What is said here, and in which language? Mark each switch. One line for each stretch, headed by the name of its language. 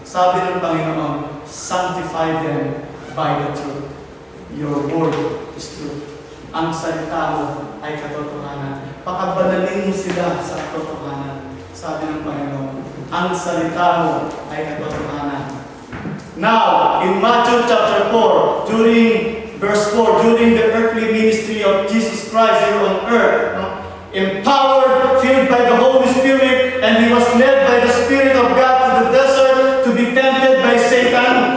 Filipino: Sabi ng Panginoon,
English: sanctify them by the truth. Your word is truth.
Filipino: Ang salita mo ay katotohanan. Pakabanalin mo sila sa katotohanan. Sabi ng Panginoon, ang salita mo ay katotohanan.
English: Now, in Matthew chapter 4, during verse 4, during the earthly ministry of Jesus Christ here on earth, empowered, filled by the Holy Spirit, and He was led by the Spirit of God to the desert to be tempted by Satan.